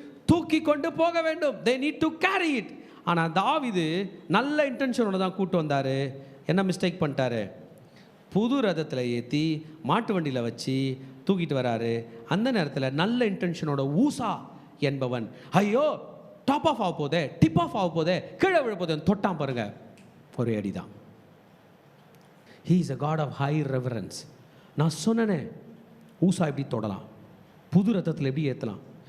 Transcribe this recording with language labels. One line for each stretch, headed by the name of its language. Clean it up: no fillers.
Tamil: தூக்கி கொண்டு போக வேண்டும்.
English: they need to carry it.
Tamil: ஆனால் தாவீது நல்ல இன்டென்ஷனோட தான் கூட்டு வந்தார். என்ன மிஸ்டேக் பண்ணிட்டாரு? புது ரதத்தில் ஏற்றி மாட்டு வண்டியில் வச்சு தூக்கிட்டு வராரு. அந்த நேரத்தில் நல்ல இன்டென்ஷனோட ஊசா என்பவன் ஐயோ டாப் ஆஃப் ஆக போதே, டிப் ஆஃப் ஆக போதே, கீழே விழ போதே தொட்டான் பாருங்க, ஒரு அடி தான்.
English: he is a god of high reverence.
Tamil: நான் சொன்னேனே, ஊசா எப்படி தொடலாம், புது ரத்தத்தில் எப்படி ஏற்றலாம்.